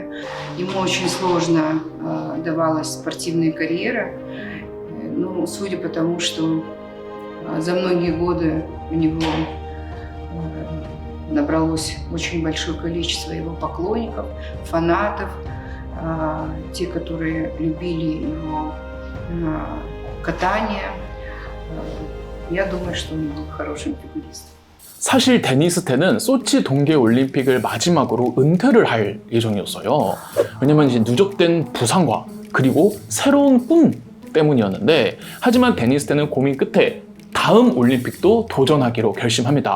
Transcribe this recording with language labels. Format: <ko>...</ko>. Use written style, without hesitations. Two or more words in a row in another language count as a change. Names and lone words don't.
<ru>Ему очень сложно давалась спортивная карьера, ну, судя по тому, что за многие годы у него набралось очень большое количество его поклонников, фанатов, те, которые любили его катание, я думаю, что он был хорошим фигуристом.</ru> <ko>사실 데니스 텐은 소치 동계올림픽을 마지막으로 은퇴를 할 예정이었어요. 왜냐면 이제 누적된 부상과 그리고 새로운 꿈 때문이었는데, 하지만 데니스 텐은 고민 끝에 다음 올림픽도 도전하기로 결심합니다.</ko>